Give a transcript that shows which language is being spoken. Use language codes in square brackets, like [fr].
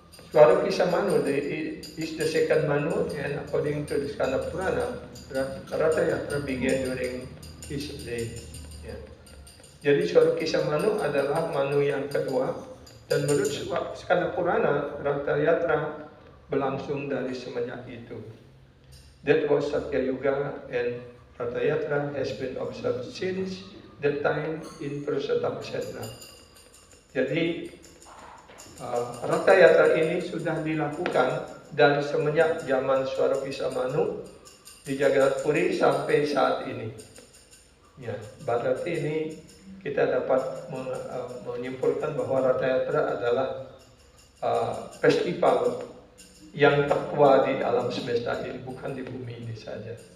[en] Swarupa Manu is the second Manu, and according to the Skanda Purana, Ratha Yatra began during his day. Yeah. [id] Jadi Suara Kisah Manu adalah Manu yang kedua, dan menurut Skanda Purana, Ratayatra berlangsung dari semenjak itu. [en] That was Satya Yuga, and Ratayatra has been observed since that time in Purushottama-kshetra. [id] Jadi Ratayatra ini sudah dilakukan dari semenjak zaman Suara Kisah Manu di Jagat Puri sampai saat ini. Ya, berarti ini kita dapat menyimpulkan bahwa Ratayatra adalah festival yang tertua di alam semesta ini, bukan di bumi ini saja.